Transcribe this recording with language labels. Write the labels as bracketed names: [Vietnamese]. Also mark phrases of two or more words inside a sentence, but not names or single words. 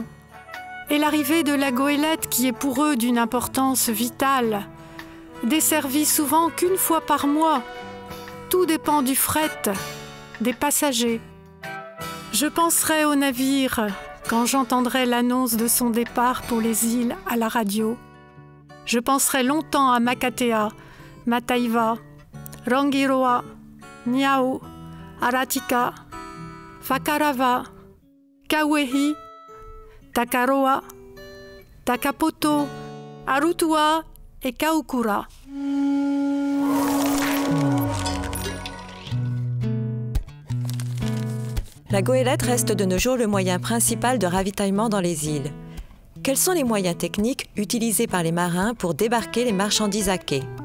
[French] Et l'arrivée de la goélette qui est pour eux d'une importance vitale, desservie souvent qu'1 fois par mois. Tout dépend du fret, des passagers. Je penserai au navire quand j'entendrai l'annonce de son départ pour les îles à la radio. Je penserai longtemps à Makatea, Mataiva, Rangiroa, Niau, Aratika, Whakarava, Kauehi, Takaroa, Takapoto, Arutua et Kaukura. La goélette reste de nos jours le moyen principal de ravitaillement dans les îles. Quels sont les moyens techniques utilisés par les marins pour débarquer les marchandises à quai ?